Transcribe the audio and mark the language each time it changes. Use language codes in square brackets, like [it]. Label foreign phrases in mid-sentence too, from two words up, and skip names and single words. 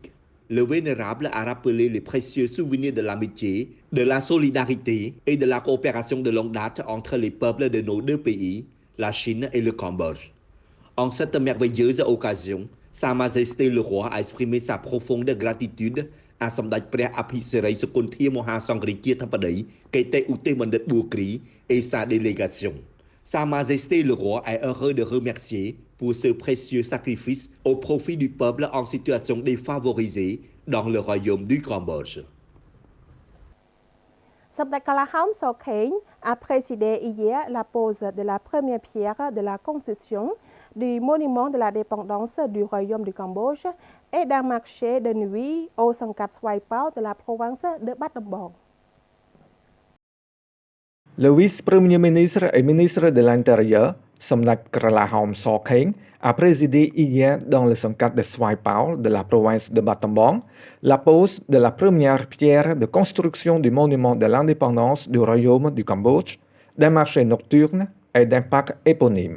[fr] Le vénérable a rappelé les précieux souvenirs de l'amitié, de la solidarité et de la coopération de longue date entre les peuples de nos deux pays, la Chine et le Cambodge. En cette merveilleuse occasion, Sa Majesté le roi a exprimé sa profonde gratitude à សម្ដេចព្រះអភិសិរិសុគន្ធាមហាសង្ឃរាជាធិបតីកតេឧទេសបណ្ឌិតបួគ្រី et sa délégation. Sa Majesté le roi est heureux de remercier pour ce précieux sacrifice au profit du peuple en situation défavorisée dans le royaume du Cambodge. សម្ដេចកលាហោម So Kheng a présidé hier la pose de la première pierre de la construction du monument de la dépendance du royaume du Cambodge et d'un marché de nuit au Sangkat Swai Pao de la province de Bac ដំបង Le vice-premier ministre et ministre de l'Intérieur, Samdak Kralahom Sokheng, a présidé hier dans le Sangkat de Swai Pao de la province de Bac ដំបង la pose de la première pierre de construction du monument de l'indépendance du royaume du Cambodge, d'un marché nocturne et d'un parc éponyme.